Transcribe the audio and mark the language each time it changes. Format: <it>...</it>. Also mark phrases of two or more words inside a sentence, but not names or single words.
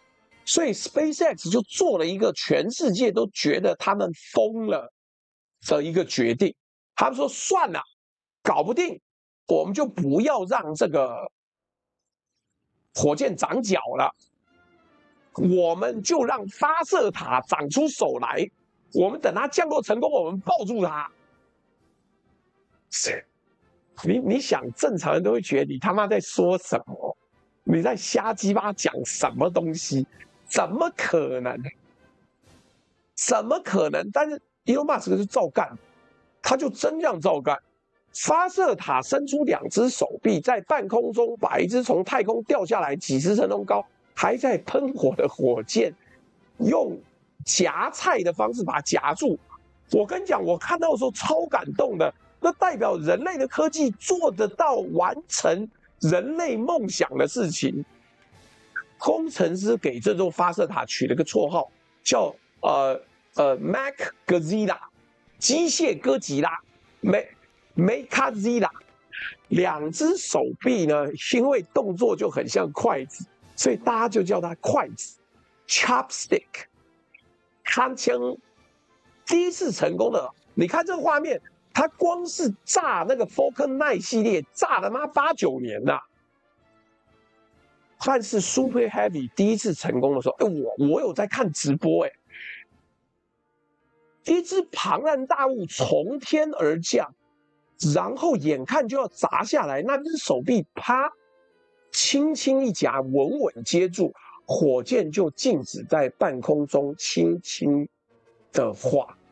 <zh>所以 SpaceX 就做了一個全世界都覺得他們瘋了的一個決定，他們說算了，搞不定，我們就不要讓這個火箭長腳了，我們就讓發射塔長出手來，我們等它降落成功，我們抱住它。你想，正常人都會覺得你他媽在說什麼？你在瞎雞巴講什麼東西？怎麼可能？但是 Elon Musk 就照幹，他就真這樣照幹。發射塔伸出2隻手臂，在半空中把一隻從太空掉下來幾十層樓高還在噴火的火箭，用夾菜的方式把它夾住。我跟你講，我看到的時候超感動的。那代表人類的科技做得到完成人類夢想的事情。工程師給這座發射塔取了個綽號，叫</zh> <en>Mech Godzilla，</en> <zh>機械哥吉拉 ，Mechazilla。2隻手臂呢，因為動作就很像筷子，所以大家就叫它筷子 ，Chopstick。康枪第一次成功的，你看这個畫面。他光是炸那個 Falcon 9系列，炸了媽8、9年吶。但是 Super Heavy 第一次成功的時候，我有在看直播，一隻龐然大物從天而降，然後眼看就要砸下來，那隻手臂啪，輕輕一夾，穩穩接住，火箭就靜止在半空中，輕輕的畫。</zh>